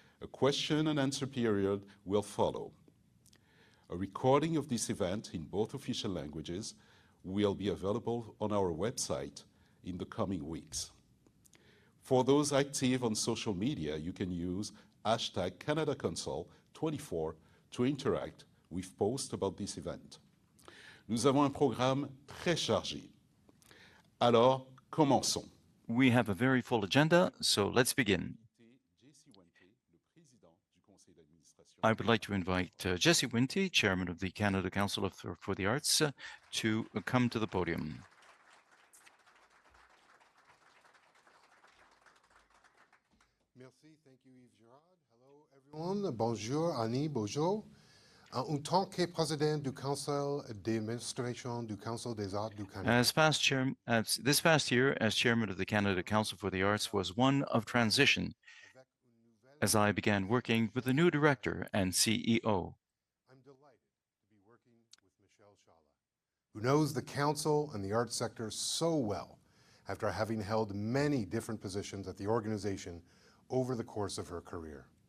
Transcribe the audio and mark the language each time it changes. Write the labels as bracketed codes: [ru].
[en] A question and answer period will follow. A recording of this event in both official languages will be available on our website in the coming weeks. For those active on social media, you can use hashtag CanadaConsol24 to interact with posts about this event. [fr] Nous avons un programme très chargé. Alors, commençons. [en] We have a very full agenda, so let's begin. I would like to invite Jessie Wente, Chairman of the Canada Council for the Arts, to come to the podium. Merci, thank you, Yves-Gérard. Hello, everyone. Bonjour, Annie, bonjour. [fr] En tant que président du Conseil d'administration du Council des Arts du Canada. [en] This past year, as Chairman of the Canada Council for the Arts, was one of transition, as I began working with the new director and CEO. I'm delighted to be working with Michel Chala, who knows the council and the arts sector so well after having held many different positions at the organization over the course of her career.